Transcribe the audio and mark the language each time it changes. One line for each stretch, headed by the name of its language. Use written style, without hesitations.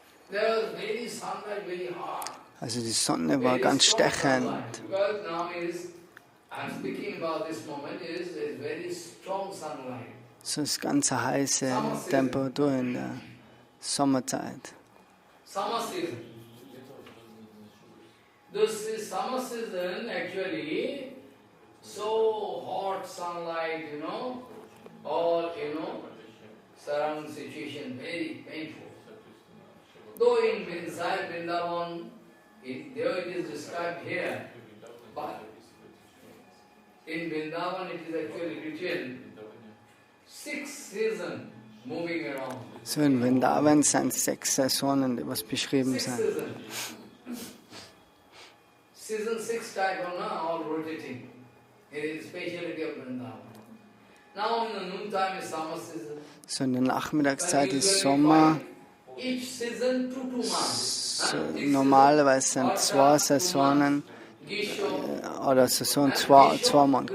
English: There was very sunlight, very hot.
German: also die Sonne war ganz stechend.
English: Because now I'm speaking about this moment is very strong sunlight.
German: So ist ganz heiße Temperatur in der Sommerzeit.
English: Summer season. This summer season actually so hot sunlight, all surround situation very painful. Though inside Vrindavan, there it is described here, but in Vrindavan it is actually written 6 seasons moving around.
German: So in Vrindavan sind 6 Saisonen, die was beschrieben sind.
English: Season 6 type all rotating. It is speciality of Vrindavan. Now in the noontime is summer season.
German: So in der Nachmittagszeit ist Sommer.
English: Each season 2 months.
German: So, normalerweise sind 2 Saisonen oder Saison 2 Monate.